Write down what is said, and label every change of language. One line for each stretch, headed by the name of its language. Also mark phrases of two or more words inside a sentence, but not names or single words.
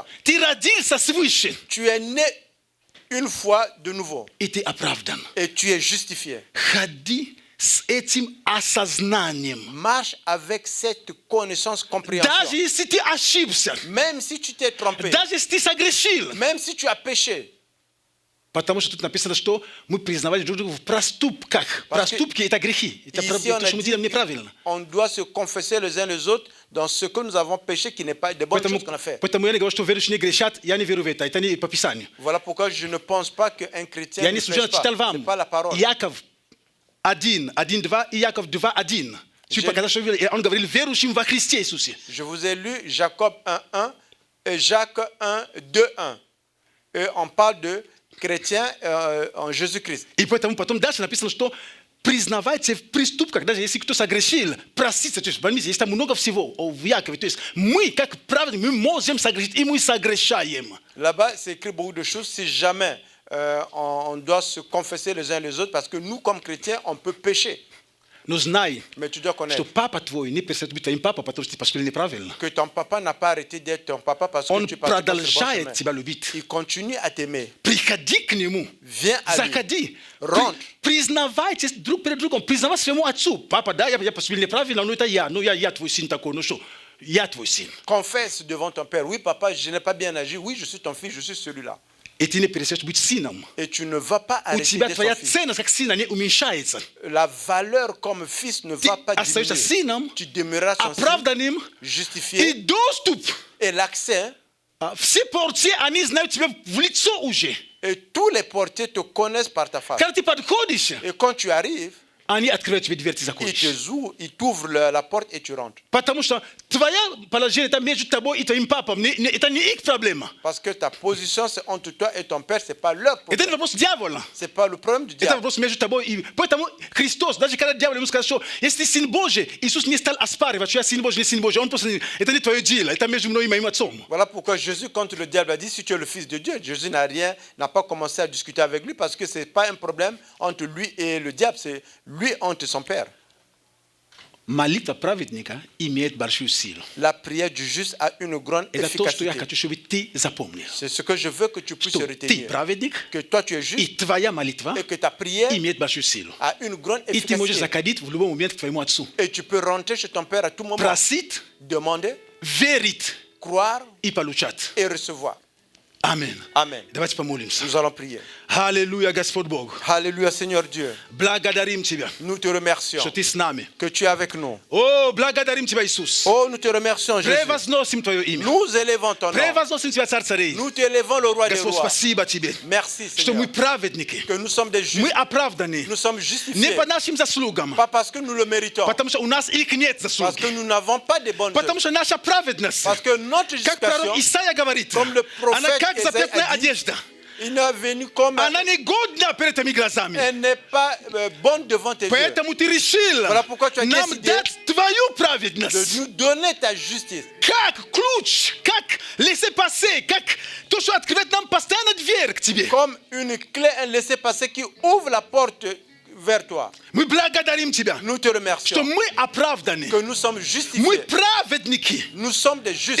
French: Tu es né une fois de nouveau. Et tu es justifié. Marche avec cette connaissance, compréhension. Même si tu t'es trompé, même si tu as péché,
Russian: Потому что тут написано, что мы признавали друг друга в проступках. Проступки это грехи. Это то, что мы делаем неправильно.
French: On doit se confesser les uns les autres dans ce que nous avons péché qui n'est pas des bonnes choses qu'on a fait.
Russian: Поэтому я не говорю, что верующие не грешат, я не верю в это. Это не по Писанию.
French: Voilà pourquoi je ne pense pas qu'un chrétien ne pêche pas. C'est pas la parole.
Russian: Яков 1:1-2 и Яков 2:1. Он говорил верующим во Христе Иисусе.
French: Je vous ai lu Jacob 1:1 et Jacques 1:2-1. Et on parle de chrétiens en Jésus-Christ.
Russian: И поэтому потом дальше написано, что признавайте в преступках, даже если кто согрешил, простите. То есть, поймите, есть там много всего в Якове. То есть мы, как праведники, мы можем согрешить, и мы согрешаем.
French: Là-bas, c'est écrit beaucoup de choses. Si jamais on doit se confesser les uns les autres, parce que nous, comme chrétiens, on peut pécher.
Russian: Но знай,
French: mais tu dois connaître,
Russian: что папа твой не перестает быть твоим папой, потому что неправильно.
French: Que ton papa n'a pas arrêté d'être ton papa parce que tu passes pas sur le bon chemin. Il continue à t'aimer.
Russian: Приходи к нему.
French: Viens à
Russian: Заходи.
French: Rentre.
Russian: Признавайтесь друг перед другом. Признавайте своему отцу. Папа, да, я поступил неправильно, но это я. Ну, я твой сын такой, ну что? Я твой сын.
French: Confesse devant ton père. Oui, papa, je n'ai pas bien agi. Oui, je suis ton fils, je suis celui-là. Et tu ne
Russian: перестаешь быть сыном.
French: Et tu ne vas pas
Russian: У
French: arrêter
Russian: тебя
French: d'être
Russian: твоя
French: son fils.
Russian: ценность как сына не уменьшается.
French: La valeur comme fils ne va pas
Russian: Остаешься
French: diminuer.
Russian: сыном,
French: Tu demeureras son fils,
Russian: оправданным, и
French: justifié.
Russian: доступ.
French: Et l'accès,
Russian: Все порции, они знают тебя в лицо уже.
French: et tous les порtiers te connaissent par ta face.
Russian: Когда ты подходишь,
French: Et quand tu arrives,
Russian: они открывают тебе дверь, ты
French: ils t'ouvrent la porte et tu rentres.
Russian: Потому что твоя положение это между тобой и твоим папом. Это не их проблема.
French: Parce que ta position c'est entre toi et ton père, c'est pas leur
Russian: Это
French: problème.
Russian: не вопрос дьявола.
French: C'est pas le problème du
Russian: Это
French: diable.
Russian: вопрос между тобой и... Поэтому Христос, даже когда дьявол ему сказал, что если ты сын Божий, Иисус не стал оспаривать, что я сын Божий, не сын Божий. Он просто, это не твое дело, это между мной и моим отцом.
French: Voilà pourquoi Jésus, contre le diable, a dit si tu es le fils de Dieu, Jésus n'a pas commencé à discuter avec lui parce que c'est pas un problème entre lui et le diable, c'est lui entre son père.
Russian: Молитва праведника имеет большую силу.
French: La prière du juste a une grande
Russian: Это то, что я
French: efficacité.
Russian: хочу, чтобы ты запомнил.
French: C'est ce que je veux que tu puisses
Russian: Что ты
French: retenir.
Russian: праведник,
French: Que toi tu es
Russian: и
French: juste
Russian: твоя молитва
French: et que ta prière
Russian: имеет большую силу.
French: a une grande
Russian: И ты можешь
French: efficacité.
Russian: заходить в любой момент к твоему отцу.
French: Et tu peux rentrer chez ton père à tout moment,
Russian: Просить,
French: demander,
Russian: верить
French: croire
Russian: и получать.
French: et recevoir.
Russian: Аминь.
French: Amen.
Russian: Давайте помолимся.
French: Nous allons prier.
Russian: Аллилуйя, Господь Бог.
French: Alléluia, Seigneur Dieu.
Russian: Благодарим Тебя,
French: Nous te remercions
Russian: что Ты с нами.
French: que tu es avec nous.
Russian: О, благодарим Тебя, Иисус.
French: Oh, nous te remercions, Jésus.
Russian: Превозносим Твое имя.
French: Nous élevons ton nom.
Russian: Превозносим Тебя, Царь царей.
French: Nous t'élevons le roi des
Russian: Господь,
French: rois.
Russian: спасибо Тебе,
French: Merci,
Russian: что мы
French: Seigneur,
Russian: праведники.
French: que nous sommes des
Russian: Мы
French: justes.
Russian: оправданы.
French: Nous sommes
Russian: Не
French: justifiés.
Russian: по нашим заслугам,
French: Pas parce que nous le méritons.
Russian: потому что у нас их нет
French: Parce
Russian: заслуг.
French: que nous n'avons pas de bonnes
Russian: Потому
French: œuvres.
Russian: что наша праведность,
French: Parce que notre
Russian: как пророк
French: justification,
Russian: Исаия говорит,
French: comme le prophète
Russian: она как
French: Исаия
Russian: запятная
French: a dit,
Russian: одежда.
French: il n'est venu comme...
Russian: Она негодна перед твоими глазами.
French: Elle n'est pas bonne devant tes yeux.
Russian: Поэтому ты решил
French: Voilà pourquoi tu as
Russian: нам
French: décidé
Russian: дать твою
French: De
Russian: праведность.
French: nous donner ta justice.
Russian: Как ключ, как laisser-passer, как то, что открывает нам постоянно дверь к тебе.
French: Comme une clé, un laissez-passer qui ouvre la porte vers toi.
Russian: Мы благодарим Тебя,
French: Nous te
Russian: что
French: remercions
Russian: мы оправданы.
French: que nous sommes
Russian: Мы
French: justifiés.
Russian: праведники.
French: Nous sommes des justes.